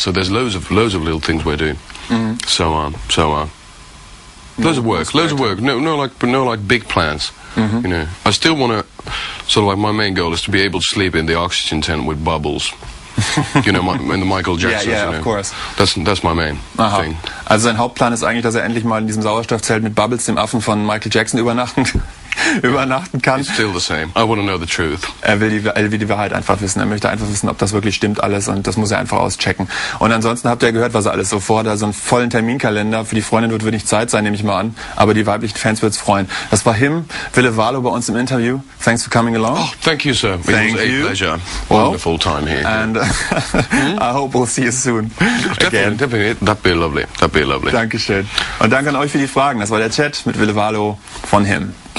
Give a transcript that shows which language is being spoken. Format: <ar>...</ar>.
<en>So there's loads of little things we're doing. So loads of work. No like big plans. You know, I still want to sort of like my main goal is to be able to sleep in the oxygen tent with bubbles. You know, in the Michael Jackson. Yeah, you know. Of course. That's my main thing.</en> <de>Also sein Hauptplan ist eigentlich, dass er endlich mal in diesem Sauerstoffzelt mit Bubbles, dem Affen von Michael Jackson, übernachten kann.</de> <en>It's still the same. I want to know the truth.</en> <de>Er will die Wahrheit einfach wissen. Er möchte einfach wissen, ob das wirklich stimmt alles, und das muss er einfach auschecken. Und ansonsten habt ihr gehört, was er alles so vorhat. Also einen vollen Terminkalender. Für die Freundin wird nicht Zeit sein, nehme ich mal an. Aber die weiblichen Fans wird's freuen. Das war Ville Valo bei uns im Interview.</de> <en>Thanks for coming along. Oh, thank you, sir. Thank it was you. A pleasure. Well, wonderful time here. And I hope we'll see you soon. Definitely. That'd be lovely.</en> <de>Dankeschön. Und danke an euch für die Fragen. Das war der Chat mit Ville Valo von Him.</de>